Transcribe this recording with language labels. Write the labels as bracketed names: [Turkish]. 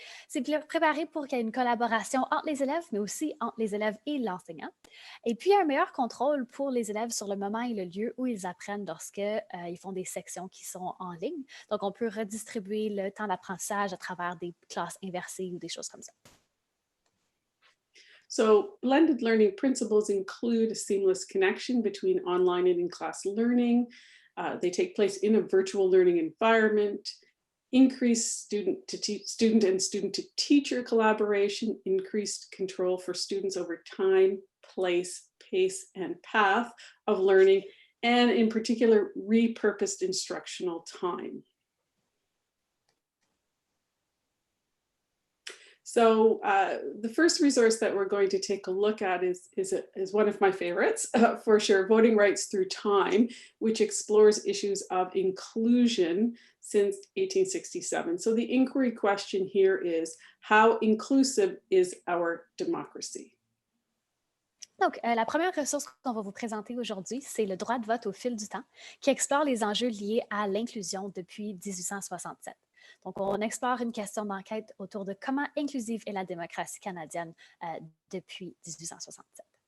[French] C'est préparé pour qu'il y ait une collaboration entre les élèves, mais aussi entre les élèves et l'enseignant. Et puis, un meilleur contrôle pour les élèves sur le moment et le lieu où ils apprennent lorsqu'ils font des sections qui sont en ligne. Donc, on peut redistribuer le temps d'apprentissage à travers des classes inversées ou des choses comme ça. [English] So blended learning principles include a seamless connection between online and in-class learning. They take place in a virtual learning environment, increased student and student-to-teacher collaboration, increased control for students over time, place, pace, and path of learning, and in particular, repurposed instructional time. So the first resource that we're going to take a look at is one of my favorites, for sure, Voting Rights Through Time, which explores issues of inclusion since 1867. So the inquiry question here is, how inclusive is our democracy? [French] Donc, la première ressource qu'on va vous présenter aujourd'hui, c'est le droit de vote au fil du temps, qui explore les enjeux liés à l'inclusion depuis 1867. Donc, on explore une question d'enquête autour de comment inclusive est la démocratie canadienne depuis 1867.